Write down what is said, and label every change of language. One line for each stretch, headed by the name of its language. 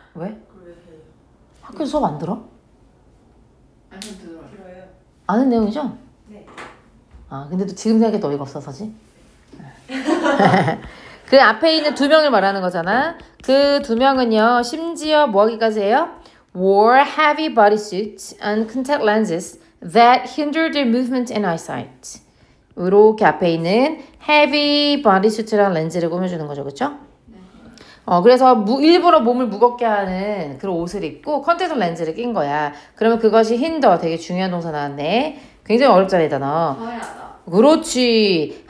Korean: 왜? 학교에서 수업 안 들어? 아니 들어요. 아는 내용이죠? 네. 근데 또 지금 생각해도 어이가 없어서지? 그 앞에 있는 2명을 말하는 거잖아. 그 2명은요, 심지어 뭐 하기까지 해요?
English: Wore heavy bodysuits and contact lenses that hindered their movement and eyesight.
Korean: 이렇게 앞에 있는 heavy bodysuit랑 렌즈를 꾸며주는 거죠, 그쵸? 그래서 일부러 몸을 무겁게 하는 그런 옷을 입고 컨택트 렌즈를 낀 거야. 그러면 그것이 hinder, 되게 중요한 동사 나왔네. 굉장히 어렵잖아, 이 단어. 저해하다. 그렇지.